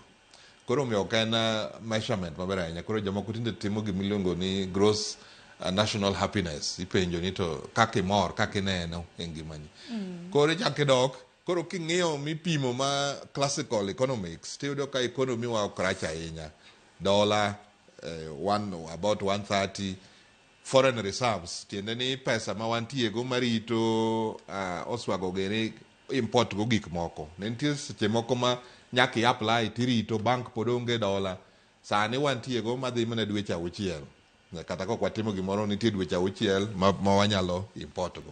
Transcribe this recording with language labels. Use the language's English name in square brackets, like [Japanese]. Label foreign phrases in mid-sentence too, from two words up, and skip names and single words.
[Luo (Kenya and Tanzania)] Koro mi ok en measurement maber ahinya. Koro jomoko tinde timo gimiluongo ni [English] gross national happiness. [Luo (Kenya and Tanzania)] Ipenjo ni to kaka imor, kaka ineno e ngimani. Koro ichako idok. Koro king'iyo mipimo ma [English] classical economics, [Luo (Kenya and Tanzania)] tiyudo ka economy wa ok rach ahinya. [English] Dollar about 130, foreign reserves, [Luo (Kenya and Tanzania)] tiende ni pesa ma wantiego marito oswago gere import go gik moko. Nentie seche moko ma nyaki apply tirito bank pod onge dola. Sani wantiego madhi mana dweche 6. Kata kok watimo gimoro nitie dweche 6 ma wanyalo import go.